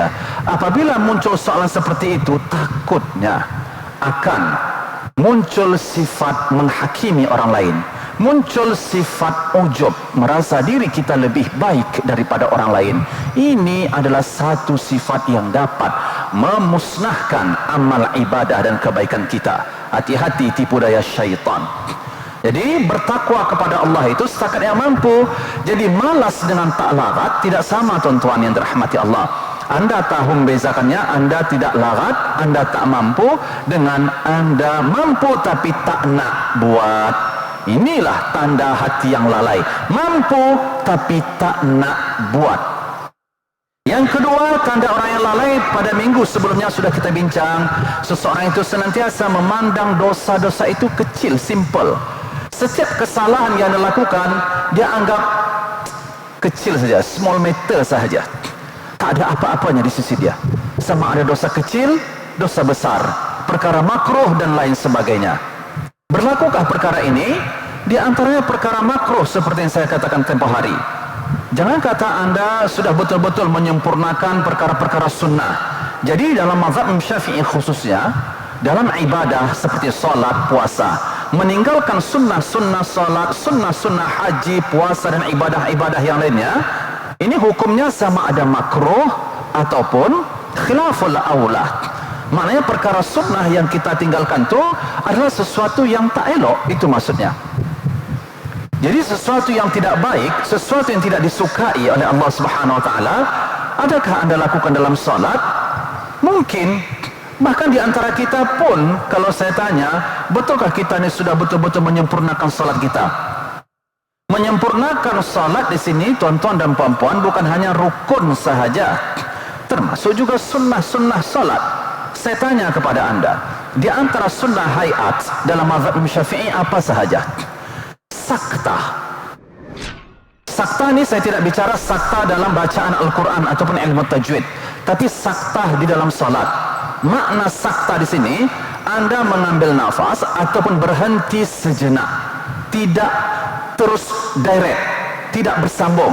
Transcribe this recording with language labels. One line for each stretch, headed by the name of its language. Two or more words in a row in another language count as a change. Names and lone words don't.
Malay: Apabila muncul soalan seperti itu, takutnya akan muncul sifat menghakimi orang lain, muncul sifat ujub, merasa diri kita lebih baik daripada orang lain. Ini adalah satu sifat yang dapat memusnahkan amal ibadah dan kebaikan kita. Hati-hati tipu daya syaitan. Jadi bertakwa kepada Allah itu setakat yang mampu. Jadi malas dengan tak larat tidak sama, tuan-tuan yang dirahmati Allah. Anda tahu membezakannya. Anda tidak larat, anda tak mampu, dengan anda mampu tapi tak nak buat. Inilah tanda hati yang lalai. Mampu tapi tak nak buat. Yang kedua, tanda orang yang lalai, pada minggu sebelumnya sudah kita bincang, seseorang itu senantiasa memandang dosa-dosa itu kecil, simple. Setiap kesalahan yang dia lakukan, dia anggap kecil saja,
English: small matter sahaja.
Malay: Tak ada apa-apanya di sisi dia. Sama ada dosa kecil, dosa besar, perkara makruh dan lain sebagainya. Berlakukah perkara ini? Di antaranya perkara makruh seperti yang saya katakan tempoh hari. Jangan kata anda sudah betul-betul menyempurnakan perkara-perkara sunnah. Jadi dalam mazhab Syafi'i khususnya, dalam ibadah seperti solat, puasa, meninggalkan sunnah-sunnah solat, sunnah-sunnah haji, puasa dan ibadah-ibadah yang lainnya, ini hukumnya sama ada makruh ataupun
Arabic: خلاف الأولى.
Malay: Maknanya perkara sunnah yang kita tinggalkan itu adalah sesuatu yang tak elok, itu maksudnya. Jadi sesuatu yang tidak baik, sesuatu yang tidak disukai oleh
Arabic: الله سبحانه وتعالى,
Malay: adakah anda lakukan dalam salat? Mungkin. Bahkan di antara kita pun, kalau saya tanya, betulkah kita ini sudah betul-betul menyempurnakan salat kita? Menyempurnakan salat di sini, tuan-tuan dan puan-puan, bukan hanya rukun sahaja, termasuk juga sunnah-sunnah salat. Saya tanya kepada anda, di antara sunnah hayat dalam mazhab Syafi'i apa sahaja? sakta. Sakta ini saya tidak bicara sakta dalam bacaan Al-Quran ataupun ilmu tajwid, tapi sakta di dalam salat. Makna sakta di sini, Anda mengambil nafas ataupun berhenti sejenak, tidak terus direct, tidak bersambung.